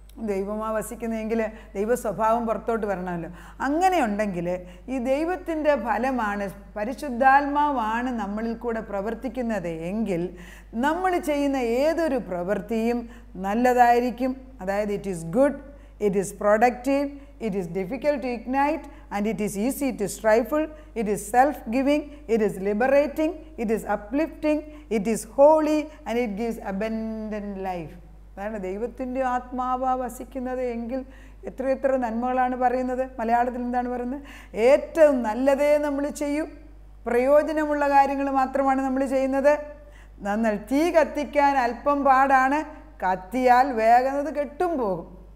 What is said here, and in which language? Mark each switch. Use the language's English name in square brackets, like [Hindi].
[Malayalam] ദൈവമാ വസിക്കുന്നതെങ്കിൽ ദൈവ സ്വഭാവം പുറത്തോട്ട് വരണമല്ലോ. അങ്ങനെ ഉണ്ടെങ്കിൽ ഈ ദൈവത്തിൻ്റെ ഫലമാണ്, പരിശുദ്ധാത്മാവാണ് നമ്മളിൽ കൂടെ പ്രവർത്തിക്കുന്നത് എങ്കിൽ നമ്മൾ ചെയ്യുന്ന ഏതൊരു പ്രവൃത്തിയും നല്ലതായിരിക്കും. അതായത് [English] It is good, it is productive, it is difficult to ignite, and it is easy to stifle. It is self-giving, it is liberating, it is uplifting, it is holy, and it gives abundant life. [Malayalam] അതാണ് ദൈവത്തിൻ്റെ ആത്മാവ് വസിക്കുന്നത് എങ്കിൽ എത്രയെത്ര നന്മകളാണ് പറയുന്നത്. മലയാളത്തിൽ എന്താണ് പറയുന്നത്? ഏറ്റവും നല്ലതേ നമ്മൾ ചെയ്യൂ, പ്രയോജനമുള്ള കാര്യങ്ങൾ മാത്രമാണ് നമ്മൾ ചെയ്യുന്നത്. എന്നാൽ തീ കത്തിക്കാൻ അല്പം പാടാണ്, കത്തിയാൽ വേഗം കെട്ടും പോകും.